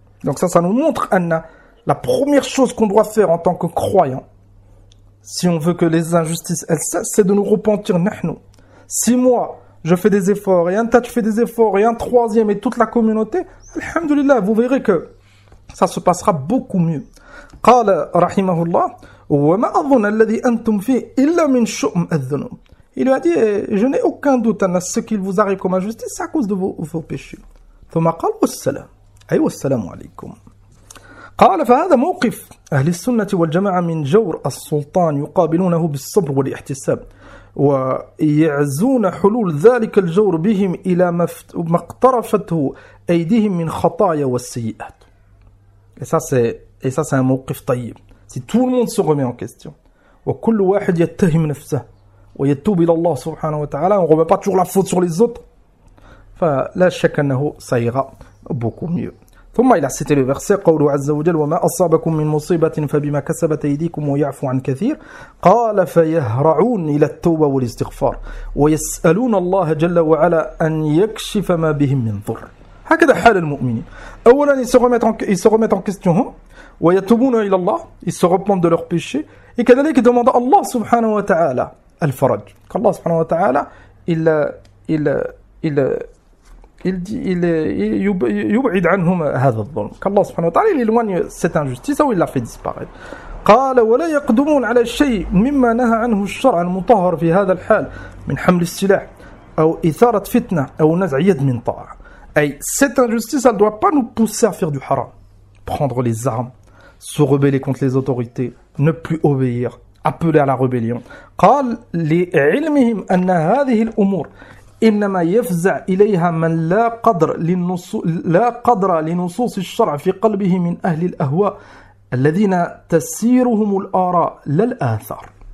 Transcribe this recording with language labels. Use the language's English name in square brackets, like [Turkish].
[French] Donc ça nous montre, Anna, la première chose qu'on doit faire en tant que croyant, si on veut que les injustices, elles cessent, c'est de nous repentir, nahnu. Si moi, je fais des efforts, et un tas, tu fais des efforts, et un troisième, et toute la communauté, alhamdoulilah, vous verrez que ça se passera beaucoup mieux. [Arabic] قال رحمه الله وما أظن الذي أنتم فيه إلا من شؤم الذنوب. [French] Il lui a dit, je n'ai aucun doute, Anna, ce qu'il vous arrive comme injustice, c'est à cause de vos péchés. [Arabic] ثم قال والسلام. أي والسلام عليكم. قال فهذا موقف أهل السنة والجماعة من جور السلطان يقابلونه بالصبر والاحتساب ويعزون حلول ذلك الجور بهم إلى ما اقترفته أيديهم من خطايا والسيئات. [French] Et ça, c'est un [Arabic] موقف طيب. [French] Si tout le monde se remet en question. [Arabic] وكل واحد يتهم نفسه ويتوب إلى الله سبحانه وتعالى. [French] On ne remet pas toujours la faute sur les autres. [Arabic] فلا شك أنه سيغى [French] beaucoup mieux. [Arabic] ثم إلى ستة الفرسات قولوا عز وجل وما أصابكم من مصيبة فبما كسبت أيديكم ويعفو عن كثير قال فيهرعون إلى التوبة والاستغفار ويسألون الله جل وعلا أن يكشف ما بهم من ضر. هكذا حال المؤمنين. [French] أولا ils se remettent en question [Arabic] ويتوبون إلى الله, [French] ils se repentent de leurs péchés, et كذلك demandent [Arabic] الله سبحانه وتعالى الفرج. الله سبحانه وتعالى إلا il يبعد عنهم هذا الظلم. [French] Qu'Allah subhanahu wa ta'ala il éloigne cette injustice ou il la fait disparaître. [Arabic] قال ولا يقدمون على الشيء مما نهى عنه الشرع المطهر في هذا الحال من حمل السلاح أو إثارة فتنة أو نزع يد من طاعة. [French] أي cette injustice elle doit pas nous pousser à faire du haram, prendre les armes, se rebeller contre les autorités, ne plus obéir, appeler à la rébellion. [Arabic] قال لعلمهم أن هذه الأمور إنما يفزع إليها من لا قدر لنصوص الشرع في قلبه من أهل الأهواء الذين تسيرهم الآراء للآثار.